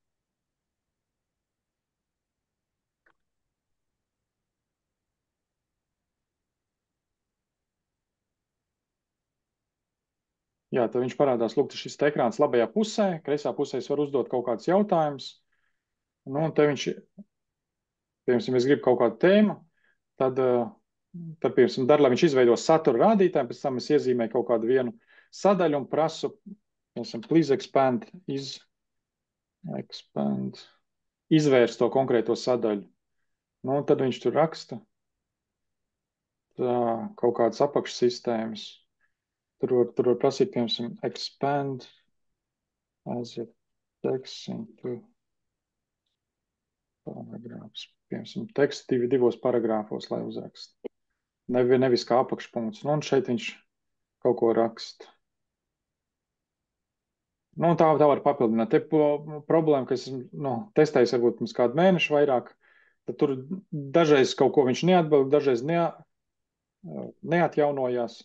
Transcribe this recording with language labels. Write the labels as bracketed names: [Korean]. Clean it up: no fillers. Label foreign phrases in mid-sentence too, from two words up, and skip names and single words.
[Latvian] Jā, tad viņš parādās, lūk, šis ekrāns labajā pusē, kreisā pusē es varu uzdot kaut kādus jautājumus. Nu, un te viņš, piemēram, es gribu kaut kādu tēmu, tad piemēram, lai viņš izveido satura rādītāju, pēc tam es iezīmēju kaut kādu vienu sadaļu un prasu, piemēram, [English] please expand, [Latvian] izvērst to konkrēto sadaļu. Nu, un tad viņš tur raksta kaut kādas apakšsistēmas. Tur var prasīt, piemēram, [English] expand as a text into paragrāfs. [Latvian] Piemēram, tekstu divos paragrāfos, lai uzrakst. Nevis kā apakšpunkts. Nu, un šeit viņš kaut ko raksta. Nu, un tā var papildināt. Te problēma, ka es testēju varbūt mums kādu mēnešu vairāk, tad tur dažreiz kaut ko viņš neatbild, dažreiz neatjaunojās.